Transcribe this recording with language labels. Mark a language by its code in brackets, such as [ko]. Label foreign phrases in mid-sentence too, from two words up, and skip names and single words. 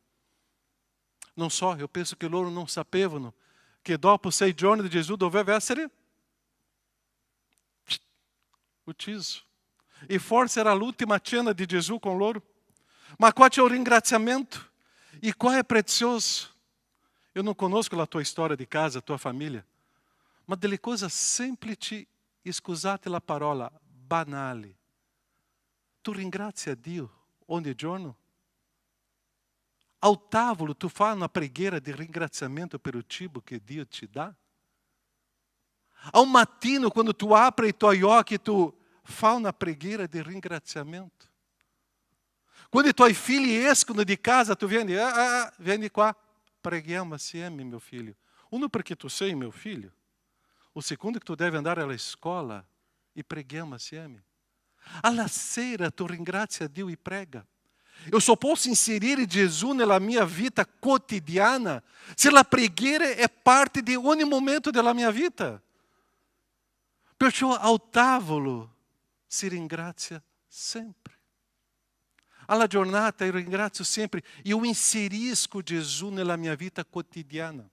[it] Non so, [pt] eu penso [it] che loro non sapevano che dopo 6 giorni di Gesù doveva essere ucciso. E forse era l'ultima cena di Gesù con loro. Ma qua c'è un ringraziamento. E qua è prezioso. [pt] Eu não conosco a tua história de casa, a tua família, mas [it] delle cose semplici, scusate la parola, banali. Tu ringrazia Dio ogni giorno? Ao tavolo tu fai una preghiera di ringraziamento per il cibo che Dio ti dà? Ao mattino, quando tu apri i tuoi occhi, tu fai una preghiera di ringraziamento? Quando i tuoi figli escono di casa, tu vieni qua, preghiamo assieme, [pt] meu filho. [it] Uno, perché tu sei [pt] meu filho. [it] O secondo, che tu devi andare alla scuola e preghiamo assieme. Alla sera tu ringrazia Dio e prega. [pt] Eu só posso [it] inserire Gesù nella mia vita quotidiana se la preghiera è parte di ogni momento della mia vita. Perciò ao tavolo si ringrazia sempre. Alla giornata io ringrazio sempre, io inserisco Gesù nella mia vita quotidiana.